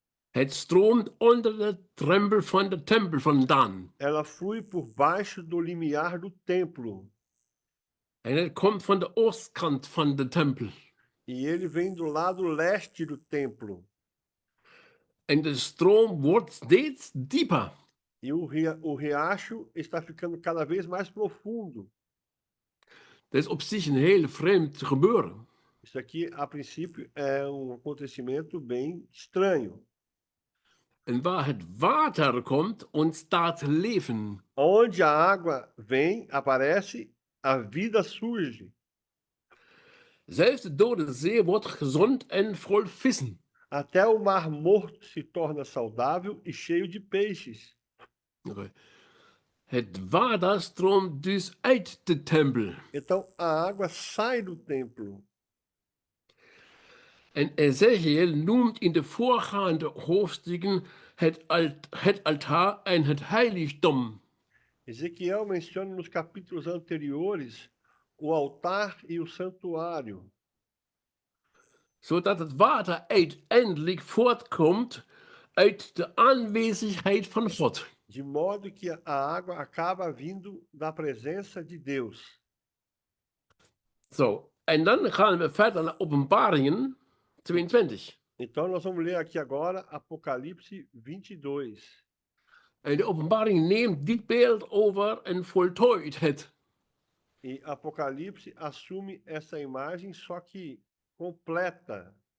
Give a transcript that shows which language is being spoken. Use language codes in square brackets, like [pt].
[nl] Het stroomt onder de drempel van de tempel vandaan. [pt] Ela flui por baixo do limiar do templo. [nl] En het komt van de oostkant van de tempel. [pt] E ele vem do lado leste do templo. [nl] En de stroom wordt steeds dieper. [pt] E o riacho está ficando cada vez mais profundo. [nl] Dat is op zich een heel vreemd gebeuren. [pt] Isso aqui, a princípio, é um acontecimento bem estranho. [nl] En waar het water komt, ontstaat leven. [pt] Onde a água vem, aparece, a vida surge. [nl] Zelfs de Dode Zee wordt gezond en vol vissen. [pt] Até o mar morto se torna saudável e cheio de peixes. [nl] Het water stroomt dus uit de tempel. [pt] Então a água sai do templo. [nl] En Ezekiel noemt in de voorgaande hoofdstukken het altaar en het heiligdom. [pt] Ezequiel menciona nos capítulos anteriores o altar e o santuário. [nl] zodat het water uiteindelijk voortkomt uit de aanwezigheid van God. [pt] de modo que a água acaba vindo da presença de Deus. [nl] Zo, en dan gaan we verder naar Openbaringen 22. [pt] Então, nós vamos ler aqui agora Apocalipse 22. [nl] En de Openbaring neemt dit beeld over en voltooid het. [pt] E Apocalipse assume essa imagem, só que completa.